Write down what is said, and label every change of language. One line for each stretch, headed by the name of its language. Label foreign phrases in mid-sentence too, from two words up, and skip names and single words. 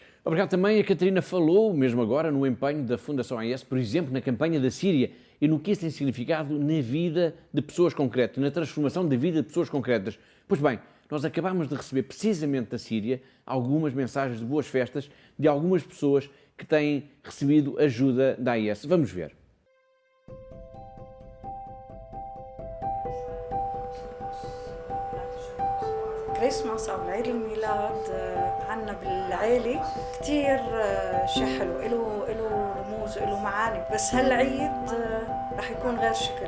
Portuguese: Obrigado também a Catarina falou, mesmo agora, no empenho da Fundação AES, por exemplo, na campanha da Síria e no que isso tem significado na vida de pessoas concretas, na transformação da vida de pessoas concretas. Pois bem, nós acabámos de receber precisamente da Síria algumas mensagens de boas festas de algumas pessoas que têm recebido ajuda da AES. Vamos ver.
Arabic: كريسماس أو عيد الميلاد عنا بالعيلة كتير شيء حلو، إله رموز وإله معاني، بس هالعيد رح يكون غير شكل.